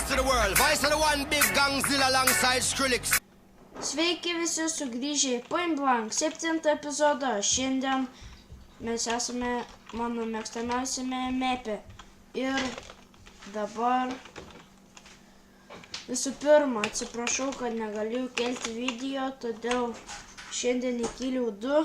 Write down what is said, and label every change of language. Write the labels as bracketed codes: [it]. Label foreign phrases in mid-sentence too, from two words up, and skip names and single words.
[en] world. Vice of the one big gangzilla alongside Skrillex. [lt] Sveiki visi sugrįžę į Point Blank 7 epizodą. Šiandien mes esame mano mėgstamiausiame mepe. Ir dabar visų pirma atsiprašau, kad negalėjau kelti video, todėl šiandien įkėliau 2.